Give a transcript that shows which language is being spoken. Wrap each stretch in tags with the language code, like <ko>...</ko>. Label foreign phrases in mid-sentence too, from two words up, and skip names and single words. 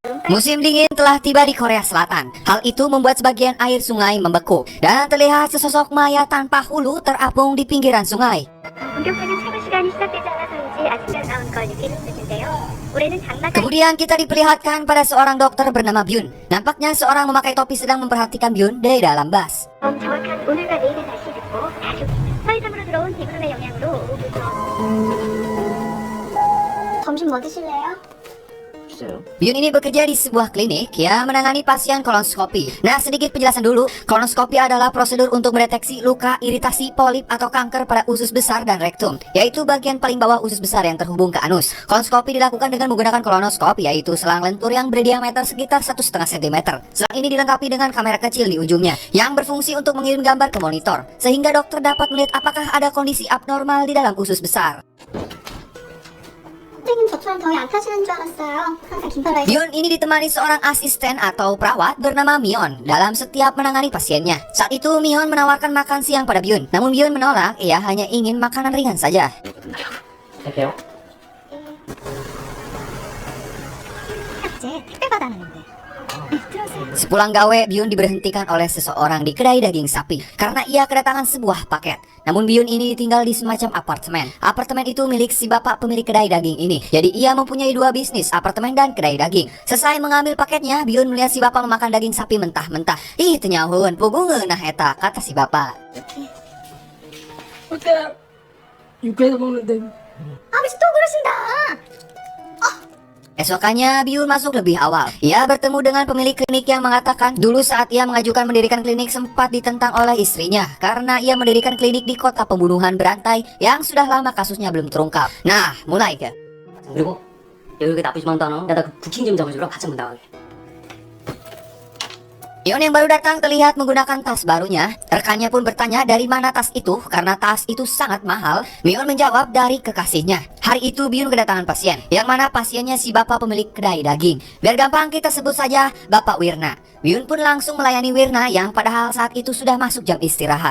<id>Musim dingin telah tiba di Korea Selatan. Hal itu membuat sebagian air sungai membeku dan terlihat sesosok mayat tanpa hulu terapung di pinggiran sungai.</id> <ko>본격적인 촬영 시간이 시작되지 않아서인지 아직 안 나온 걸 느끼는 듯인데요. 올해는 장마가</ko> <id>Kemudian kita diperlihatkan pada seorang dokter bernama Byun. Nampaknya seorang memakai topi sedang memperhatikan Byun dari dalam bus.</id> <ko>정확한 오늘과 내일의 날씨 듣고 아주 서해상으로 들어온 비구름의 영향으로 오후부터 점심 뭐 드실래요?</ko> <id>Byun ini bekerja di sebuah klinik yang menangani pasien kolonoskopi. Nah, sedikit penjelasan dulu. Kolonoskopi adalah prosedur untuk mendeteksi luka, iritasi, polip, atau kanker pada usus besar dan rektum, yaitu bagian paling bawah usus besar yang terhubung ke anus. Kolonoskopi dilakukan dengan menggunakan kolonoskop, yaitu selang lentur yang berdiameter sekitar 1,5 cm. Selang ini dilengkapi dengan kamera kecil di ujungnya, yang berfungsi untuk mengirim gambar ke monitor, sehingga dokter dapat melihat apakah ada kondisi abnormal di dalam usus besar.</id> <ko>선생님 저처럼 더위 안 타시는 줄 알았어요. 항상 긴팔</ko> <id>Byun ini ditemani seorang asisten atau perawat bernama Mion dalam setiap menangani pasiennya. Saat itu Mion menawarkan makan siang pada Byun, namun Byun menolak, ia hanya ingin makanan ringan saja.</id> <ko>할게요. 이제 택배 받았는데. 들어오세요.</ko> <id>Sepulang gawe, Byun diberhentikan oleh seseorang di kedai daging sapi karena ia kedatangan sebuah paket. Namun Byun ini tinggal di semacam apartemen. Apartemen itu milik si bapak pemilik kedai daging ini. Jadi ia mempunyai dua bisnis, apartemen dan kedai daging. Selesai mengambil paketnya, Byun melihat si bapak memakan daging sapi mentah-mentah. Ih, ternyahun, pugungeun nah eta, kata si bapak.</id> <ko>어때? 육회도 먹는데. 아버지 또 그러신다.</ko> <id>Esokannya, Byun masuk lebih awal. Ia bertemu dengan pemilik klinik yang mengatakan dulu saat ia mengajukan mendirikan klinik sempat ditentang oleh istrinya karena ia mendirikan klinik di kota pembunuhan berantai yang sudah lama kasusnya belum terungkap. Nah, mulai ke.</id> <ko>그리고 여기 그렇게 나쁘지만도 않아. 내가 그 부킹 좀 잡아주라. 같이 한번 나가게.</ko> <id>Mion yang baru datang terlihat menggunakan tas barunya. Rekannya pun bertanya dari mana tas itu karena tas itu sangat mahal. Mion menjawab dari kekasihnya. Hari itu Byun kedatangan pasien, yang mana pasiennya si bapak pemilik kedai daging. Biar gampang kita sebut saja Bapak Wirna. Byun pun langsung melayani Wirna yang padahal saat itu sudah masuk jam istirahat.</id>